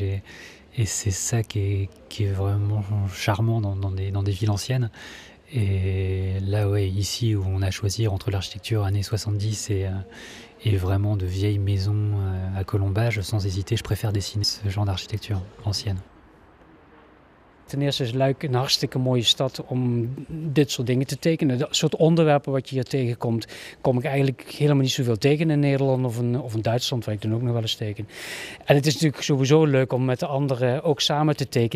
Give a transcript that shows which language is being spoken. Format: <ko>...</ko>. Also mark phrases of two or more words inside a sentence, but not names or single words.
<fr>Et c'est ça qui est vraiment charmant dans des villes anciennes. Et là, ouais, ici où on a choisi entre l'architecture années 70 et vraiment de vieilles maisons à colombage, sans hésiter, je préfère dessiner ce genre d'architecture ancienne.</fr> <nl>Ten eerste is Luik een hartstikke mooie stad om dit soort dingen te tekenen. Dat soort onderwerpen wat je hier tegenkomt, kom ik eigenlijk helemaal niet zoveel tegen in Nederland of in Duitsland, waar ik dan ook nog wel eens teken. En het is natuurlijk sowieso leuk om met de anderen ook samen te tekenen.</nl>